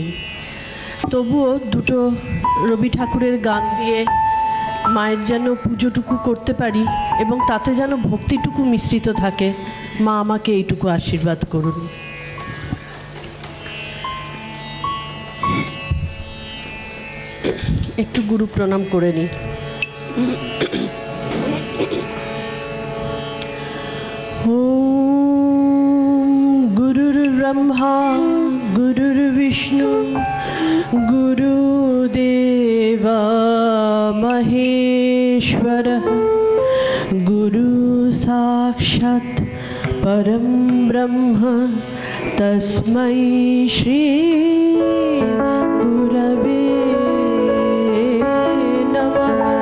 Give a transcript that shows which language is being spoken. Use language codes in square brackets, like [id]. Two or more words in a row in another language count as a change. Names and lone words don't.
[bn] তবুও দুটো রবি ঠাকুরের গান দিয়ে মায়ের যেন পুজোটুকু করতে পারি এবং তাতে যেন ভক্তিটুকু মিশ্রিত থাকে, মা আমাকে এইটুকু আশীর্বাদ করুন। একটু গুরু প্রণাম করে নিই। [sa] गुरुर् ब्रह्मा गुरुर्विष्णु गुरुदेव महेश्वरः गुरु साक्षात् परं ब्रह्म तस्मै श्री गुरवे नमः।